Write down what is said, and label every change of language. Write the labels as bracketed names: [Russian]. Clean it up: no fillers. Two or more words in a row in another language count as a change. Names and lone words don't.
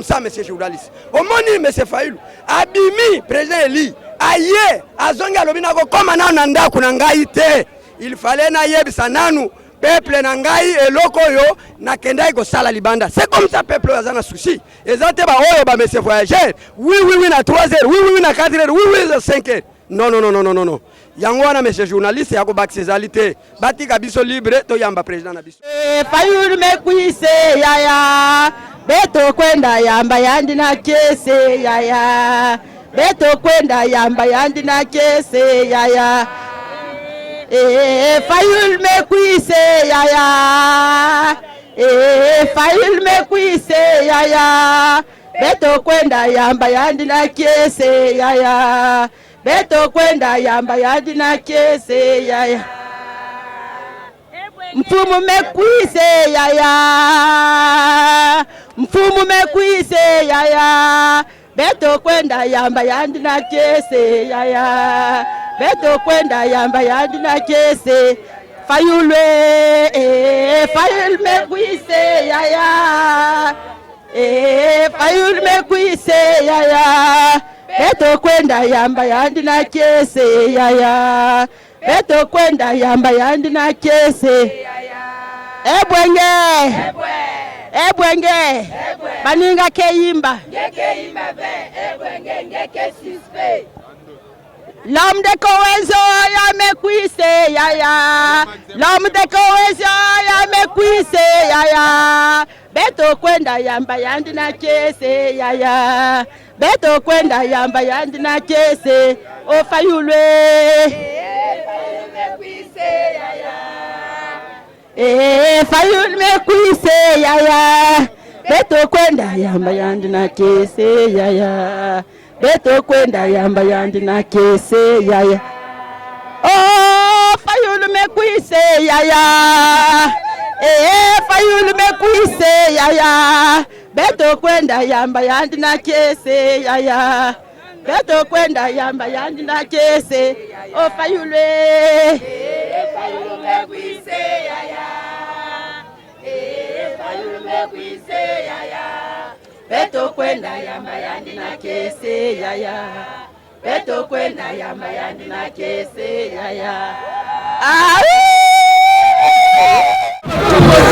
[French] ça monsieur journaliste [Lingala] omoni monsieur Fayulu abimi président Eli aye azonga lobina ko koma na ndako na ngai te [French] il fallait [Lingala] na yebisa nanu peuple na ngai eloko yo na kenda kosala libanda [French] c'est comme ça [Lingala] peuple azana souci ezate ba oyo ba [French] monsieur voyageur [Lingala] oui na 3h oui na 4h oui na 5h non yango wana [French] monsieur journaliste [Lingala] yako bakisezalité batika biso libre to yamba président na biso [Kituba (Democratic Republic of Congo)] Fayulu mekwise yaya beto kwenda yamba yandi na kese yaya beto kwenda yamba yandi na kese yaya Fayulu mekwise yaya Fayulu mekwise yaya beto kwenda yamba yandi na kese yaya beto kwenda yamba yandi na kese yaya mfumu mekwise yaya mfumu mekwise yaya beto kwenda yamba yandi na kese yaya beto kwenda yamba yandi na kese Fayulu Fayulu mekwise yaya Fayulu mekwise yaya beto kwenda yamba yandi na kese yaya beto kwenda yamba yandi na kese ebwenge baninga keimba [French] l'homme de cohésion [Kituba (Democratic Republic of Congo)] ya mekwise yaya [French] l'homme de cohésion [Kituba (Democratic Republic of Congo)] ya mekwise yaya beto kwenda yamba yandi na kese yaya beto kwenda yamba yandi na kese o Fayulu Fayulu mekwise yaya beto kwenda yamba yandi na kese yaya beto kwenda yamba yandi na kese yaya Fayulu mekwise yaya Fayulu mekwise yaya beto kwenda yamba yandi na kese yaya beto kwenda yamba yandi na kese o Fayulu Fayulu mekwise yaya Fayulu mekwise yaya beto kwenda yamba yandi na kese yaya beto kwenda yamba yandi na kese yaya